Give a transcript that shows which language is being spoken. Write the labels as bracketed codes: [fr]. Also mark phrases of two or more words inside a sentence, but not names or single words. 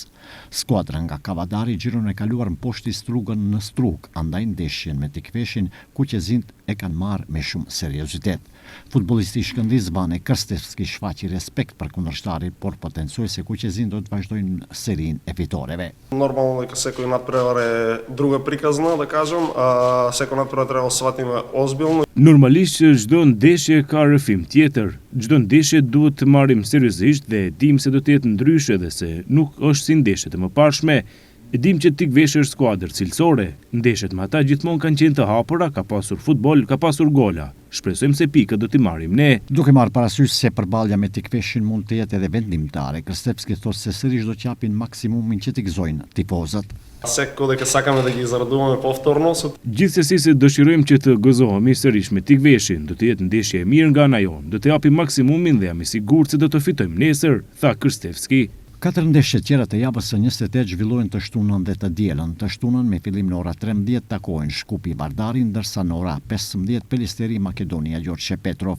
[sq] Skuadra nga Kavadari xhiron e kaluar mposhti Strugën në Strug, andaj ndeshjen me Tikveshin kuqezint e kanë marrë me shumë seriozitet. Futbollisti i Shkëndijës Bane Krstevski shfaqi respekt për kundërshtarin, por potencoi se kuqezin do të vazhdojnë serinë e fitoreve. [mk] Нормално дека секој надпревар е друга приказна, да кажем, а секој надпревар треба да сватиме озбилно. [sq] Normalisht që çdo ndeshje ka rrëfim tjetër, çdo ndeshje duhet të marrim seriozisht dhe dim se do të jetë ndryshe dhe se nuk është si ndeshjet e mëparshme. E dim që Tikveshi është skuadër cilësore, ndeshjet me ata gjithmonë kanë qenë të hapura, ka pasur futboll, ka pasur gola. Shpresojmë se pikët do t'i marrim ne. Duke marrë parasysh se përballja me Tikveshin mund të jetë edhe vendimtare, Krstevski thotë se sërish do të japin maksimumin që t'i gëzojnë tifozët. [mk] Секој дека сакаме да ги зарадуваме повторно. [sq] Gjithsesi se dëshirojmë që të gëzohemi sërish me Tikveshin, do të jetë ndeshje e mirë nga ana jonë, do të japim maksimumin dhe jam i sigurt se do të fitojmë nesër, tha Krstevski. 4 ndeshje tjera të javës së 28 zhvillohen të shtunën dhe të dielën. Të shtunën me fillim në ora 13 takohen Shkupi Vardari, ndërsa në ora 15 Pelisteri Makedonia Gjorgje Petrov.